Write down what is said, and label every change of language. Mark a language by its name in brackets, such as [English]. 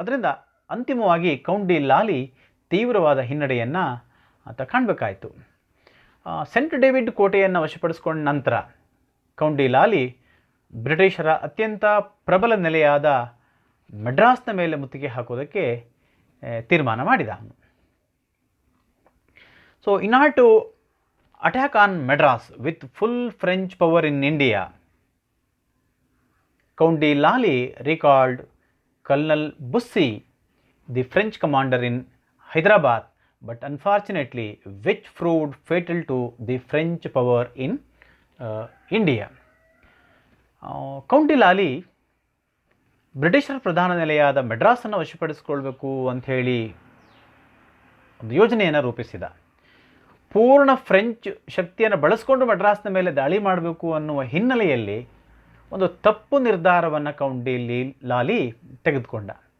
[Kannada] ಅದರಿಂದ ಅಂತಿಮವಾಗಿ count D ಲಾಲಿ ತೀವ್ರವಾದ ಹಿನ್ನಡೆಯನ್ನು ಆತ ಕಾಣಬೇಕಾಯಿತು. ಸೆಂಟ್ ಡೇವಿಡ್ ಕೋಟೆಯನ್ನು ವಶಪಡಿಸಿಕೊಂಡ ನಂತರ ಕೌಂಟ್ ಡಿ ಲಾಲಿ ಬ್ರಿಟಿಷರ ಅತ್ಯಂತ ಪ್ರಬಲ ನೆಲೆಯಾದ ಮಡ್ರಾಸ್ನ ಮೇಲೆ ಮುತ್ತಿಗೆ ಹಾಕೋದಕ್ಕೆ ತೀರ್ಮಾನ ಮಾಡಿದ. [English] So in order to attack on Madras with full French power in India, Count de Lally recalled Colonel Bussy, the French commander in Hyderabad, but unfortunately which proved fatal to the French power in India. [Kannada] Count de Lally ಬ್ರಿಟಿಷರ ಪ್ರಧಾನ ನೆಲೆಯಾದ ಮೆಡ್ರಾಸನ್ನು ವಶಪಡಿಸಿಕೊಳ್ಬೇಕು ಅಂಥೇಳಿ ಒಂದು ಯೋಜನೆಯನ್ನು ರೂಪಿಸಿದ. ಪೂರ್ಣ French ಶಕ್ತಿಯನ್ನು ಬಳಸಿಕೊಂಡು ಮಡ್ರಾಸ್ನ ಮೇಲೆ ದಾಳಿ ಮಾಡಬೇಕು ಅನ್ನುವ ಹಿನ್ನೆಲೆಯಲ್ಲಿ ಒಂದು ತಪ್ಪು ನಿರ್ಧಾರವನ್ನು ಕೌಂಟ್ ಡಿ ಲಾಲಿ ತೆಗೆದುಕೊಂಡ.